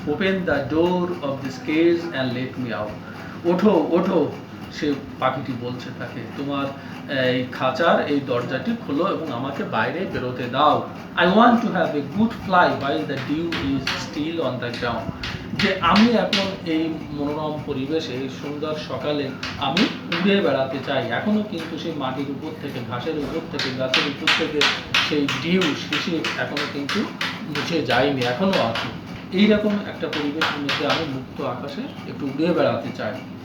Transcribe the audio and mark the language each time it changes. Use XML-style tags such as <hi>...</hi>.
<en>Open the door of this cage and let me out.</en> <bn>ওঠো, ওঠো, সে পাখিটি বলছে তাকে, তোমার এই খাঁচার এই দরজাটি খোলো এবং আমাকে বাইরে বেরোতে দাও।</bn> <en>I want to have a good fly while the dew is still on the ground.</en> <bn>যে আমি এখন এই মনোরম পরিবেশে, এই সুন্দর সকালে আমি উড়ে বেড়াতে চাই। এখনো কিন্তু সেই মাটির উপর থেকে, ঘাসের উপর থেকে, গাছের উপর থেকে সেই ডিউ, শিশির এখনো কিন্তু মুছে যায়নি, এখনো আছে। এইরকম একটা পরিবেশের মধ্যে আমি মুক্ত আকাশে একটু উড়ে বেড়াতে চাই।</bn>